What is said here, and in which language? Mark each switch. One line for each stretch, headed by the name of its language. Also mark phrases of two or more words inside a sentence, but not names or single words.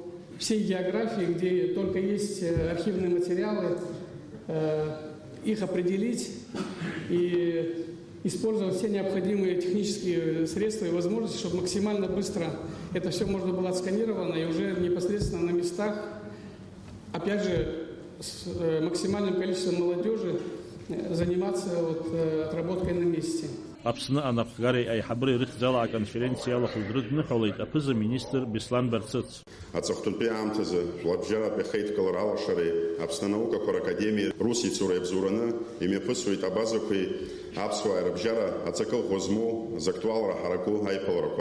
Russian: всей географии, где только есть архивные материалы, их определить и использовать все необходимые технические средства и возможности, чтобы максимально быстро это все можно было отсканировано и уже непосредственно на местах, опять же, с максимальным количеством молодежи заниматься отработкой на месте.
Abkhazian: Аԥсны анапхгареи аиҳабыреи рыхьӡала аконференциа алахәыз дрыдныҳәалеит аԥыза-министр Беслан Барцыц. Аҵыхәтәантәи аамҭазы Жәларбжьаратәи ахеидкылара алашареи Аԥсны анаукақәа ракадемиа рус ицура иабзураны имҩаԥысуеит абазақәеи аԥсуааи рыбжьара аҵакылӷәа змоу зактуалра ҳараку аиԥыларақәа.